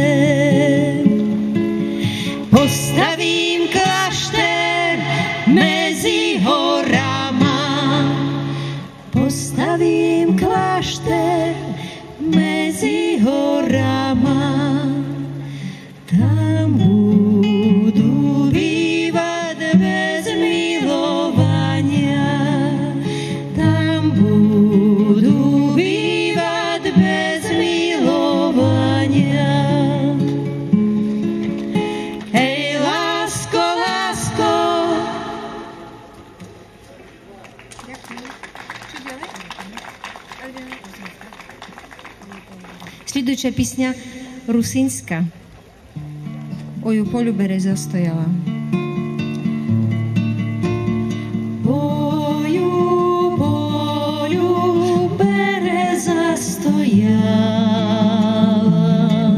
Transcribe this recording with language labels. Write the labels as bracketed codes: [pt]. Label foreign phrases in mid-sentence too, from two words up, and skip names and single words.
[sk] Postavím klášter mezi horama, postavím klášter mezi horama, tam budu bývat bez milovania, tam budu bývat bez milovania. Hej, lásko, lásko. [rue] Slідуюча пісня русинська. Ой, у полю береза стояла. Ой, у полю береза стояла.